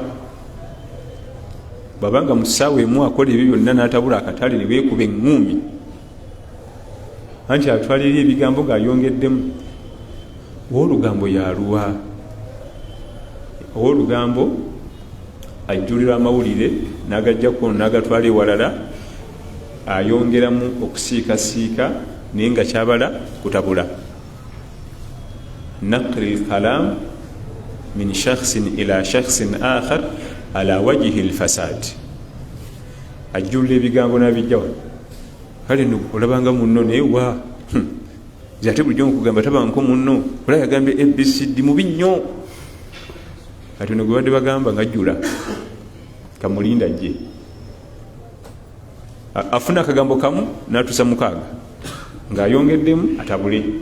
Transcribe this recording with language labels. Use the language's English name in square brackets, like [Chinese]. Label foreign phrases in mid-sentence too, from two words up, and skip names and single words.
[Ganda] Babanga mu ssaawa emu akola ebyo byonna n'atabula akatale ne beekuba eŋŋumi, anti atwalira ebigambo ng'ayongeddemu. Ow'olugambo yaluwa. Ow'olugambo ajjulira amawulire n'agajja kuno n'agatwala ewalala, ayongeramu okusiikasiika naye nga kyabala kutabula. [Arabic] نقل الكلام من شخص إلى شخص آخر على وجه الفساد. [Ganda] Ajjulira ebigambo n'abijja wano, kale no olabanga munno naye wa ate bulijjo nkugamba tabanko munno olaba yagambye ABCD mubi nnyo, kati no gwe badde bagamba ng'ajjula kamulinda jje afuna akagambo kamu n'atusa mukaaga ng'ayongeddemu atabule.